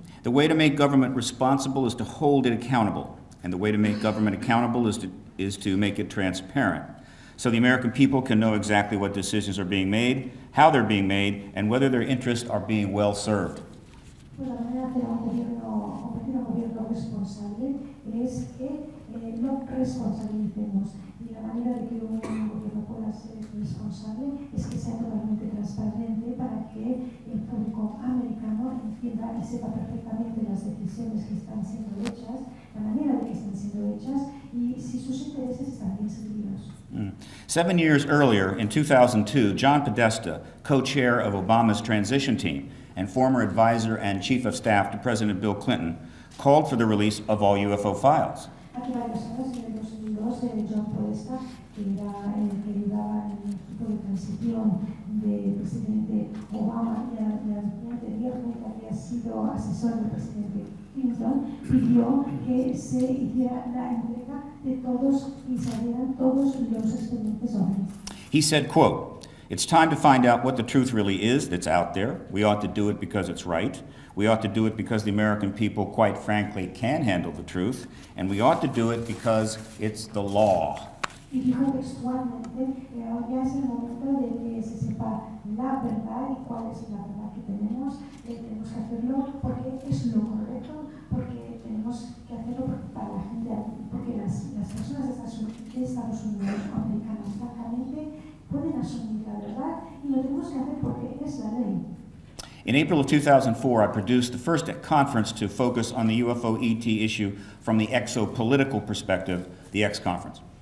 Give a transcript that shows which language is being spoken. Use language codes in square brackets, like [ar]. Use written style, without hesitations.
[en] "The way to make government responsible is to hold it accountable, and the way to make government accountable is to make it transparent, so the American people can know exactly what decisions are being made, how they're being made, and whether their interests are being well served." [es] Pues la manera de hacer un gobierno responsable es que lo responsabilicemos, y la manera de que un gobierno pueda ser responsable es que sea totalmente transparente para que el público americano entienda y sepa perfectamente las decisiones que están siendo hechas, la manera de que están siendo hechas y si sus intereses están bien servidos. [en] 7 years earlier, in 2002, John Podesta, co-chair of Obama's transition team and former advisor and chief of staff to President Bill Clinton, called for the release of all UFO files. [es] Hace varios años, en el 2002, John Podesta, que era el que ayudaba en el equipo de transición del presidente Obama y anteriormente había sido asesor del presidente Clinton, pidió que se hiciera la entrega de todos y salieran todos los expedientes ovnis. [en] He said, quote, "It's time to find out what the truth really is that's out there. We ought to do it because it's right. We ought to do it because the American people, quite frankly, can handle the truth. And we ought to do it because it's the law." [es] Y dijo textualmente, ya es el momento de que se sepa la verdad y cuál es la verdad que tenemos. Tenemos que hacerlo porque es lo correcto, porque tenemos que hacerlo para la gente, porque las personas de Estados Unidos americanos francamente pueden asumir la verdad y lo tenemos que hacer porque es la ley. [en] In April of 2004, I produced the first conference to focus on the UFO ET issue from the exopolitical perspective, the X Conference.